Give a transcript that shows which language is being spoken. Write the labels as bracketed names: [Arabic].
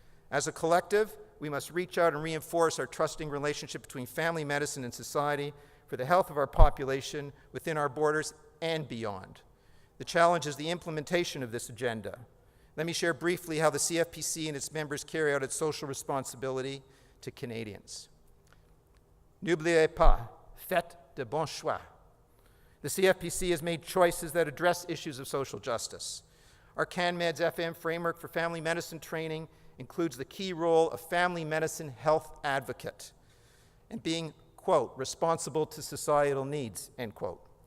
[English] As a collective, we must reach out and reinforce our trusting relationship between family medicine and society for the health of our population within our borders and beyond. The challenge is the implementation of this agenda. Let me share briefly how the CFPC and its members carry out its social responsibility to Canadians. [French] N'oubliez pas, faites de bons choix. [English] The CFPC has made choices that address issues of social justice. Our CanMeds FM framework for family medicine training includes the key role of family medicine health advocate and being, quote, responsible to societal needs, end quote.